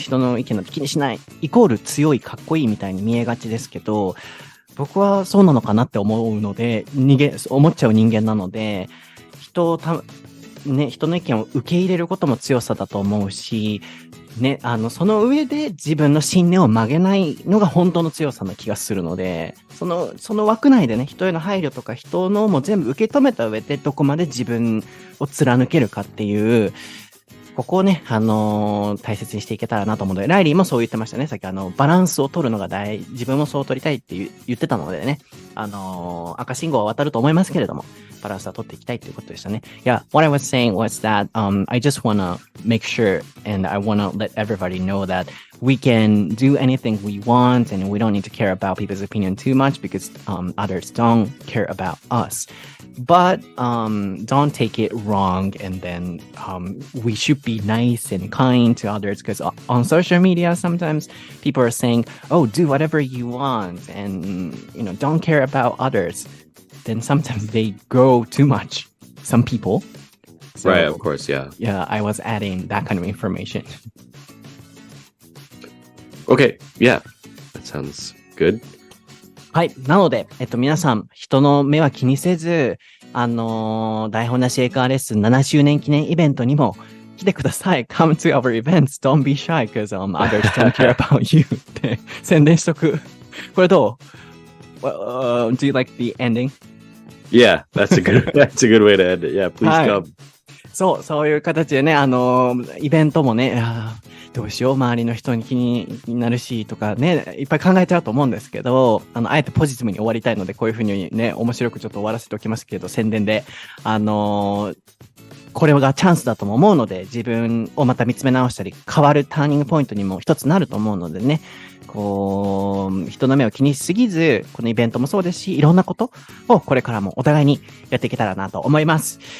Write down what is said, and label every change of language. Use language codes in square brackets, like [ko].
[ja] 人の意見なんて気にしない。イコール強いかっこいいみたいに見えがちですけど、僕はそうなのかなって思うので、思っちゃう人間なので、人の意見を受け入れることも強さだと思うし、ね、その上で自分の信念を曲げないのが本当の強さな気がするので、その枠内でね、人への配慮とか人のも全部受け止めた上でどこまで自分を貫けるかっていう、ここをね、大切にしていけたらなと思うので、ライリーもそう言ってましたね。さっきバランスを取るのが自分もそう取りたいって言ってたのでね、赤信号は渡ると思いますけれども、バランスは取っていきたいということでしたね。 [en] Yeah, what I was saying was that, I just wanna make sure and I wanna let everybody know that we can do anything we want and we don't need to care about people's opinion too much because, others don't care about us.But don't take it wrong, and then we should be nice and kind to others because on social media sometimes people are saying, "Oh, do whatever you want," and don't care about others. Then sometimes they go too much. Some people. So, right, of course, yeah. Yeah, I was adding that kind of information. Okay, yeah, that sounds good. [ja] はい。なので、皆さん、人の目は気にせず、台本なし英会話レッスン7周年記念イベントにも来てください。 [en] Come to our events. Don't be shy because others don't care about you [ja] って宣伝しとく。これどう？ [en] Do you like the ending? Yeah, that's a good way to end it. Yeah, please come. [ja] そういう形でね、イベントもね、どうしよう、周りの人に気になるしとかね、いっぱい考えちゃうと思うんですけど、あえてポジティブに終わりたいので、こういうふうにね、面白くちょっと終わらせておきますけど、宣伝で、これがチャンスだとも思うので、自分をまた見つめ直したり、変わるターニングポイントにも一つなると思うのでね、こう、人の目を気にしすぎず、このイベントもそうですし、いろんなことをこれからもお互いにやっていけたらなと思います。